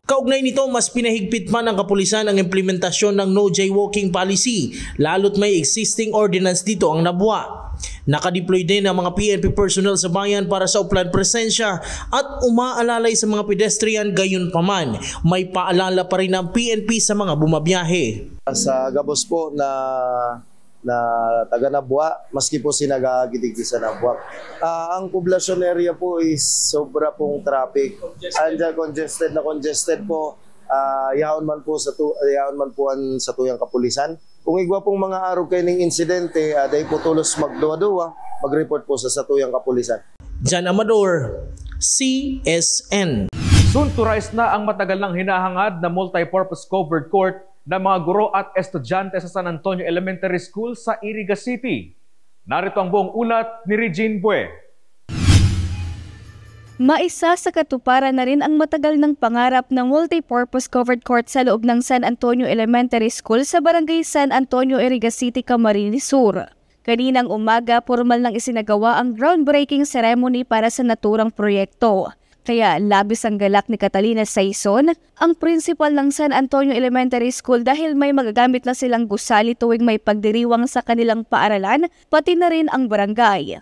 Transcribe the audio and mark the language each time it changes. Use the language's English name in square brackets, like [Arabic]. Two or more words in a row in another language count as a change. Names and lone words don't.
[Filipino] Kaugnay nito, mas pinahigpit man ng kapulisan ang implementasyon ng [English] no jaywalking policy, [Filipino] lalo't may [English] existing ordinance [Filipino] dito ang Nabua. Nakadeploy din ang mga PNP personnel sa bayan para sa upland presensya at umaalalay sa mga pedestrian. Gayon pa man, may paalala pa rin ang PNP sa mga bumabiyahe. [Bikol] Sa gabos po na taga Nabua, maski po sinagagidigdi sa Nabua. [Filipino] Ang poblasyon area po is sobra pong traffic. Andyan congested po. [Bikol] Yaon man po sa tuyang kapulisan. Kung igwa pong mga araw kayo ng insidente, dahil po tulos magduwa-duwa, mag-report po sa tuyang kapulisan. Jan Amador, CSN. [English] Soon to rise [Filipino] na ang matagal nang hinahangad na [English] multi-purpose covered court [Filipino] ng mga guro at estudyante sa San Antonio Elementary School sa Iriga City. Narito ang buong ulat ni Regine Bue. Maisa sa katuparan na rin ang matagal ng pangarap ng [English] multi-purpose covered court [Filipino] sa loob ng San Antonio Elementary School sa Barangay San Antonio, Iriga City, Camarines Sur. Kaninang umaga, formal nang isinagawa ang [English] groundbreaking ceremony [Filipino] para sa naturang proyekto. Kaya labis ang galak ni Catalina Saison, ang principal ng San Antonio Elementary School dahil may magagamit na silang gusali tuwing may pagdiriwang sa kanilang paaralan, pati na rin ang barangay.